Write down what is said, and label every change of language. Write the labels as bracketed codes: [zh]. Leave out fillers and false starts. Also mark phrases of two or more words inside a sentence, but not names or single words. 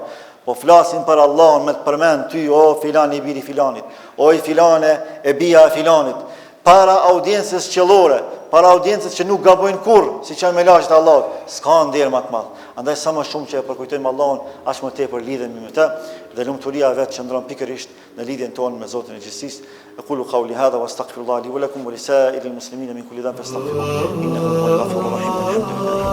[sq] Po flasin për Allahun me të përmend ty, o filani i biri filanit, o i filane e bija e filanit, para audiencës qiellore, para audiencës që nuk gabojnë kurrë, si që me laqet Allahut, s'ka nder më të madh. Andaj sa më shumë që e përkujtojmë Allahun, aq më tepër lidhemi me të, dhe lumturia vetë qëndron pikërisht në lidhjen tonë me Zotin e gjithësisë. [ar] أقول قولي هذا وأستغفر الله لي ولكم ولسائر المسلمين من كل ذنب فاستغفروه إنه هو الغفور الرحيم.